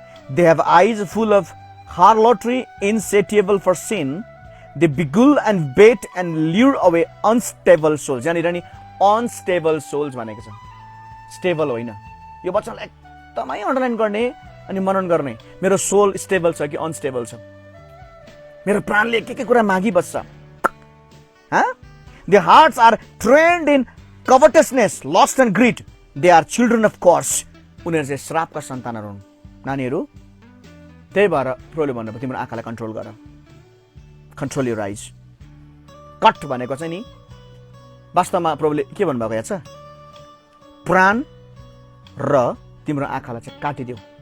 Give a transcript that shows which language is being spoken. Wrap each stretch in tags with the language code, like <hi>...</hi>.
<en>They have eyes full of harlotry, insatiable for sin. They beguile and bait and lure away unstable souls.</en> <ne>यहाँनिर नि</ne> <en>unstable souls</en> <ne>भनेको छ, stable होइन। यो वचनलाई एकदमै अन्डरलाइन गर्ने अनि मनन गर्ने। मेरो सोल स्टेबल छ कि अनस्टेबल छ? मेरो प्राणले के कुरा मागिबस्छ?</ne> <en>Their hearts are trained in covetousness, lust and greed. They are children of curse.</en> <ne>उनीहरू चाहिँ श्रापका सन्तानहरू हुन् नानीहरू। त्यही भएर प्रभुले भन्नुभयो तिम्रो आँखालाई कन्ट्रोल गर।</ne> <en>Control your eyes.</en> <ne>कट भनेको चाहिँ नि वास्तवमा प्रभुले के भन्नुभएको याद छ? प्राण र तिम्रो आँखालाई चाहिँ काटिदेऊ।</ne>